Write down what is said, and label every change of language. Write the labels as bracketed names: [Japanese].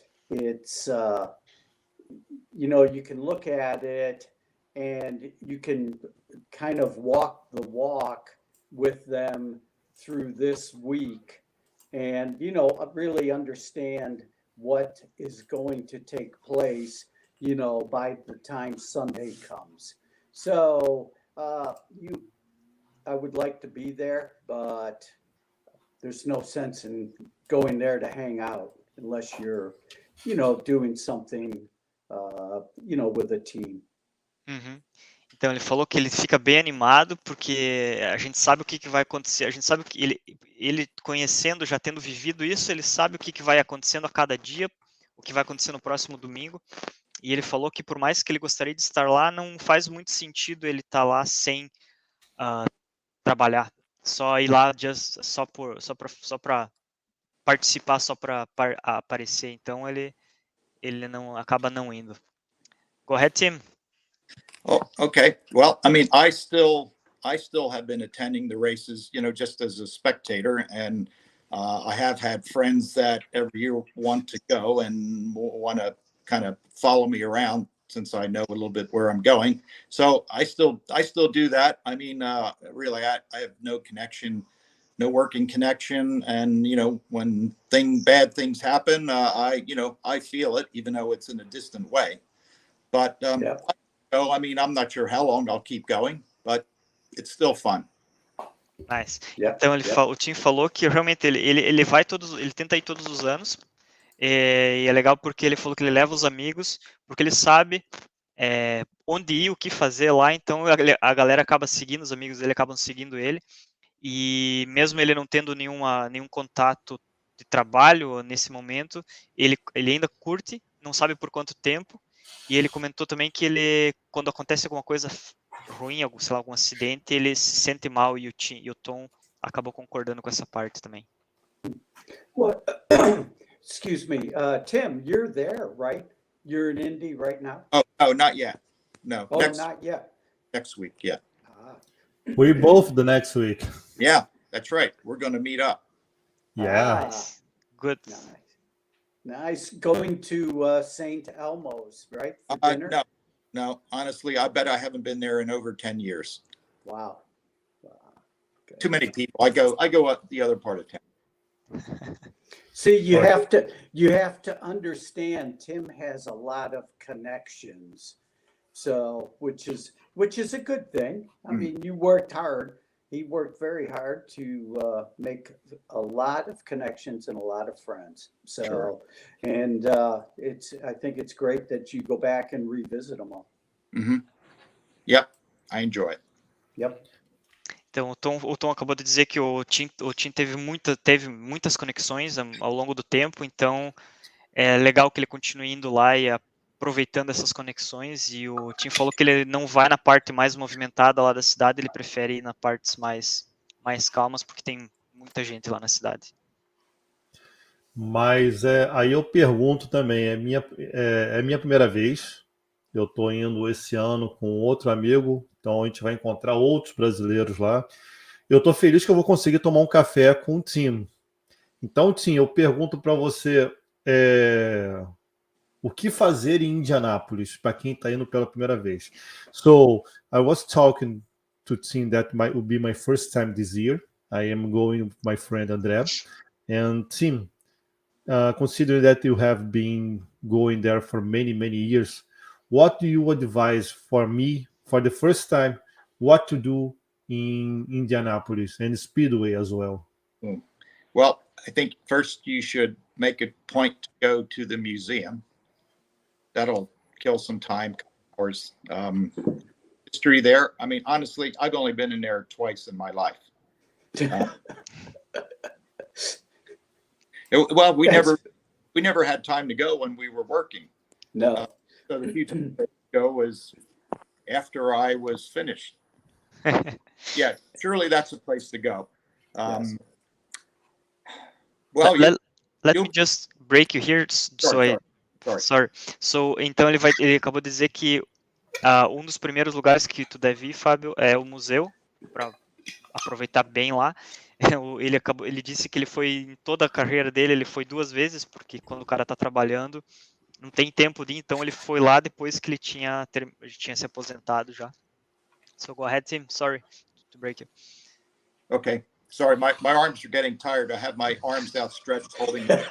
[English] It's, you can look at it and you can kind of walk the walk with them through this week and, really understand what is going to take place, by the time Sunday comes. So I would like to be there, but there's no sense in going there to hang out unless you're, doing something, with a team. Uhum. [Portuguese] Então ele falou que ele fica bem animado porque a gente sabe o que vai acontecer, a gente sabe que ele conhecendo, já tendo vivido isso, ele sabe o que vai acontecendo a cada dia, o que vai acontecer no próximo domingo, e ele falou que por mais que ele gostaria de estar lá, não faz muito sentido ele estar lá sem trabalhar, só ir lá só para participar, só para aparecer. Então ele ele não acaba não indo. [English] Go ahead, Tim. Oh, okay. Well, I mean, I still have been attending the races, just as a spectator, and I have had friends that every year want to go and want to kind of follow me around since I know a little bit where I'm going. So I still do that. I mean, really, I have no connection, no working connection, and when bad things happen, I feel it, even though it's in a distant way. But Yeah. so, I mean, I'm not sure how long I'll keep going, but it's still fun. Nice. Yeah, [Portuguese] Então [English] yeah. [Portuguese] o Tim falou que realmente ele vai ele tenta ir todos os anos. E é legal porque ele falou que ele leva os amigos, porque ele sabe onde ir, o que fazer lá, então a galera acaba seguindo, os amigos dele acabam seguindo ele, e mesmo ele não tendo nenhum contato de trabalho nesse momento, ele ainda curte, não sabe por quanto tempo, e ele comentou também que quando acontece alguma coisa ruim, sei lá, algum acidente, ele se sente mal, e o Tom acabou concordando com essa parte também. [English] Well, excuse me, Tim, you're there, right? You're in Indy right now? Oh, not yet. No. Oh, not yet. Next week, yeah. We both the next week. Yeah, that's right. We're going to meet up. Yeah. Nice. Good. Nice. Going to St. Elmo's, right? For dinner? No. Honestly, I bet I haven't been there in over 10 years. Wow. Too many people. I go up the other part of town. See, you have to understand Tim has a lot of connections. So, which is a good thing. I mean, you worked hard. He worked very hard to make a lot of connections and a lot of friends. So, Sure. And I think it's great that you go back and revisit them all. Mm-hmm. Yep, I enjoy it. Yep. [Portuguese] Então, o Tom acabou de dizer que o Tim teve muitas conexões ao longo do tempo, então é legal que ele continue indo lá e aproveitando essas conexões, e o Tim falou que ele não vai na parte mais movimentada lá da cidade, ele prefere ir na partes mais calmas, porque tem muita gente lá na cidade. Mas aí eu pergunto também, é minha primeira vez. Eu estou indo esse ano com outro amigo, então a gente vai encontrar outros brasileiros lá. Eu estou feliz que eu vou conseguir tomar um café com o Tim. Então, Tim, eu pergunto para você o que fazer em Indianápolis para quem está indo pela primeira vez. [English] So, I was talking to Tim that would be my first time this year. I am going with my friend André. And Tim, considering that you have been going there for many, many years, what do you advise for me for the first time, what to do in Indianapolis and Speedway as well? Well, I think first you should make a point to go to the museum. That'll kill some time. Of course, history there. I mean, honestly, I've only been in there twice in my life. Well, we never had time to go when we were working. No. So the few times I go was after I was finished. Yeah, surely that's a place to go. Yes. Well, let me just break you here. Sorry. [Portuguese] So, então ele acabou de dizer que um dos primeiros lugares que tu deve ir, Fábio, é o museu, para aproveitar bem lá. Ele disse que ele foi, em toda a carreira dele, ele foi 2 vezes, porque quando o cara está trabalhando, não tem tempo de ir, então ele foi lá depois que ele tinha se aposentado já. [English] So go ahead, Tim. Sorry to break you. Okay. Sorry, my arms are getting tired. I have my arms outstretched holding.